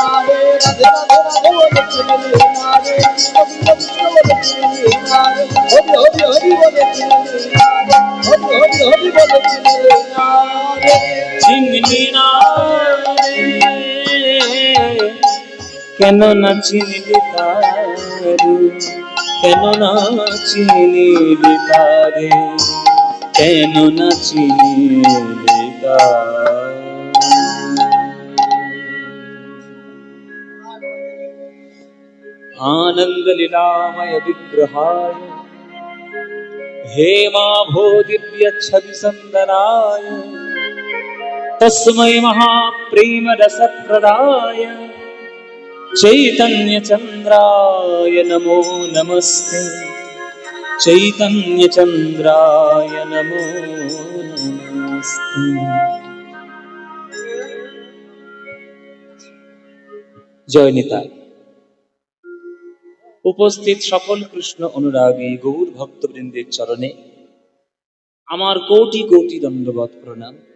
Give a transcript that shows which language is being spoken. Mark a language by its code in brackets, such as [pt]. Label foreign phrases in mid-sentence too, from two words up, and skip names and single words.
[bn] রে, রাধে রাধে রাধে বলে চিনলি না রে, কৃষ্ণ কৃষ্ণ বলে চিনলি না রে, হরি হরি হরি বলে চিনলি না রে, হরি হরি হরি বলে চিনলি না রে, চিনলি না রে, কেন না চিনলি তারে, কেন না চিনলি তারে, কেন না চিনলি তারে। [sa] आनंद लीलामय विग्रहाय हेमाभो दिव्य छवि सुंदराय तस्मै महाप्रेम रस प्रदाय चैतन्य चंद्राय नमो नमस्ते, चैतन्य चंद्राय नमो नमस्ते। [bn] জয় নিতাই। উপস্থিত সকল কৃষ্ণ অনুরাগী গৌর ভক্তবৃন্দের চরণে আমার কোটি কোটি দণ্ডবৎ প্রণাম।